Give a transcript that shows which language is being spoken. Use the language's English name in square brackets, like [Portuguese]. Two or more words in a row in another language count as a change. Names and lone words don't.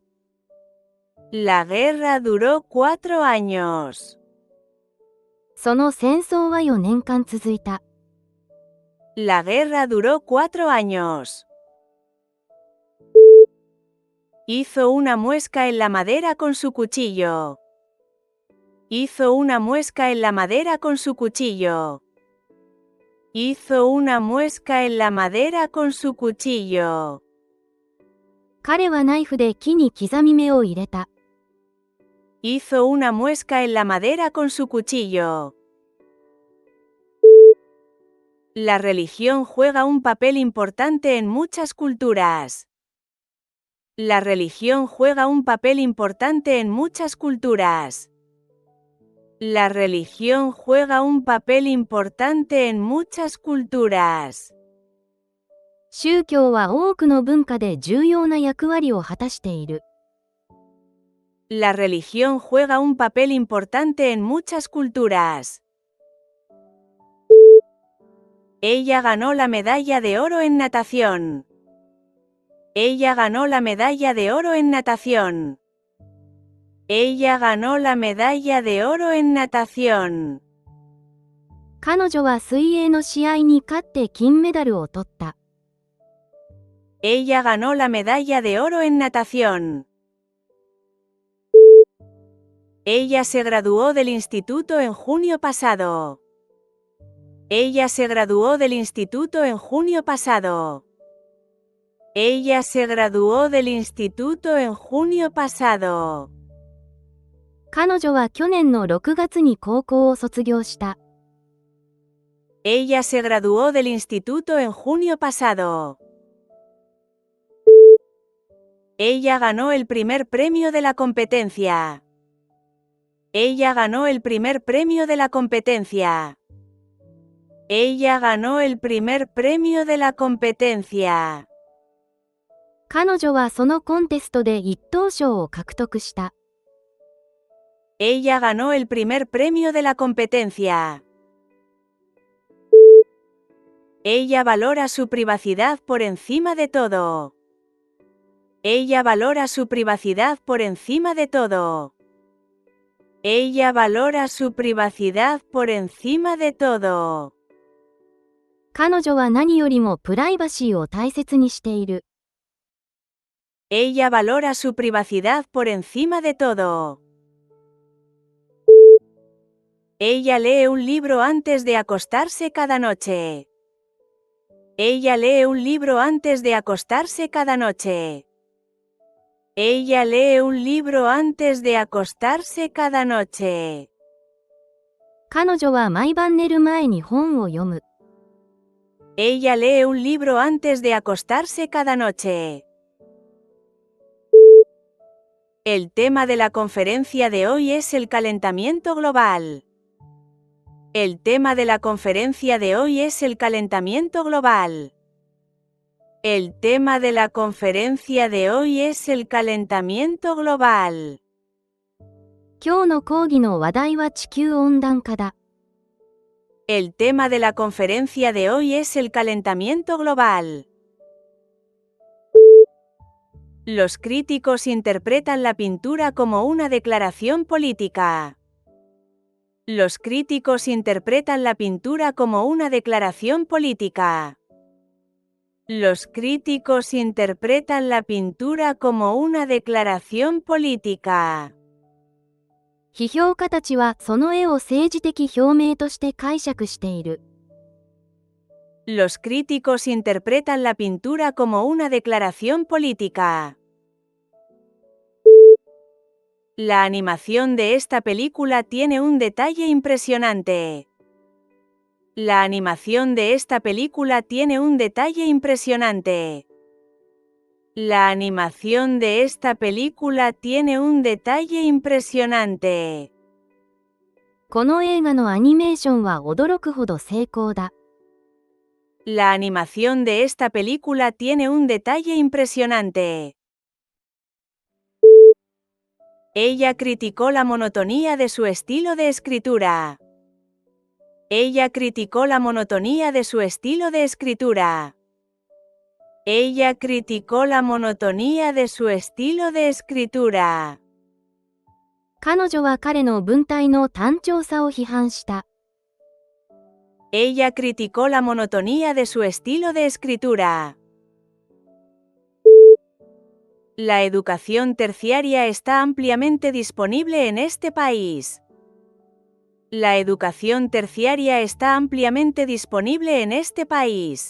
[Spanish] La guerra duró 4 años. [Japanese] その戦争は4年間続いた。 [Spanish] La guerra duró 4 años. Hizo una muesca en la madera con su cuchillo. Hizo una muesca en la madera con su cuchillo. Hizo una muesca en la madera con su cuchillo. [Japanese] 彼はナイフで木に刻み目を入れた。 [Spanish] Hizo una muesca en la madera con su cuchillo. La religión juega un papel importante en muchas culturas. La religión juega un papel importante en muchas culturas. La religión juega un papel importante en muchas culturas. [Japanese] 宗教は多くの文化で重要な役割を果たしている。 [Spanish] La religión juega un papel importante en muchas culturas. Ella ganó la medalla de oro en natación. Ella ganó la medalla de oro en natación. Ella ganó la medalla de oro en natación. [Japanese] 彼女は水泳の試合に勝って金メダルを取った。 [Spanish] Ella ganó la medalla de oro en natación. Ella se graduó del instituto en junio pasado. Ella se graduó del instituto en junio pasado. Ella se graduó del instituto en junio pasado. [Japanese] 彼女は去年の6月に高校を卒業した。 [Spanish] Ella se graduó del instituto en junio pasado. Ella ganó el primer premio de la competencia. Ella ganó el primer premio de la competencia. Ella ganó el primer premio de la competencia. [Japanese] 彼女はそのコンテストで一等賞を獲得した。 [Spanish] Ella ganó el primer premio de la competencia. Ella valora su privacidad por encima de todo. Ella valora su privacidad por encima de todo. Ella valora su privacidad por encima de todo. [Japanese] 彼女は何よりもプライバシーを大切にしている。 [Spanish] Ella valora su privacidad por encima de todo. Ella lee un libro antes de acostarse cada noche. Ella lee un libro antes de acostarse cada noche. Ella lee un libro antes de acostarse cada noche. [Japanese] 彼女は毎晩寝る前に本を読む。 [Spanish] Ella lee un libro antes de acostarse cada noche. El tema de la conferencia de hoy es el calentamiento global. El tema de la conferencia de hoy es el calentamiento global. El tema de la conferencia de hoy es el calentamiento global. [Japanese] 今日の講義の話題は地球温暖化だ。 [Spanish] El tema de la conferencia de hoy es el calentamiento global. Los críticos interpretan la pintura como una declaración política. Los críticos interpretan la pintura como una declaración política. Los críticos interpretan la pintura como una declaración política. [Japanese] 批評家たちはその絵を政治的表明として解釈している。 [Spanish] Los críticos interpretan la pintura como una declaración política. La animación de esta película tiene un detalle impresionante. La animación de esta película tiene un detalle impresionante. La animación de esta película tiene un detalle impresionante. [Japanese] この映画のアニメーションは驚くほど成功だ。 [Spanish] La animación de esta película tiene un detalle impresionante. Ella criticó la monotonía de su estilo de escritura. Ella criticó la monotonía de su estilo de escritura. Ella criticó la monotonía de su estilo de escritura. [Japanese] 彼女は彼の文体の単調さを批判した。 [Spanish] Ella criticó la monotonía de su estilo de escritura. La educación terciaria está ampliamente disponible en este país. La educación terciaria está ampliamente disponible en este país.